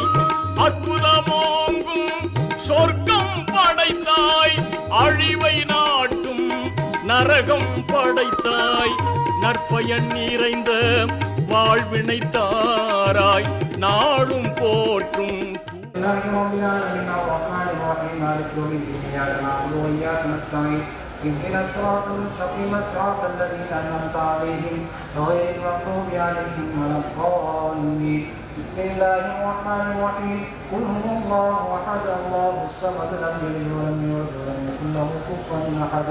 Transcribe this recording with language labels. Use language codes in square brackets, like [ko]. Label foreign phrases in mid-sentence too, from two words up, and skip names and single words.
[ta] அற்புதமாங்கும் சொர்க்கம் படைத்தாய், அழிவை நாட்டும் நரகம் படைத்தாய். நற்பயன் நிறைந்த வாழ்வினை தாராய், நாளும் போற்றும். [ar] اهدنا الصراط المستقيم صراط الذين أنعمت عليهم غير المغضوب عليهم ولا الضالين. بسم الله الرحمن الرحيم. قل هو الله أحد الله الصمد لم يلد ولم يولد ولم يكن له كفوا أحد.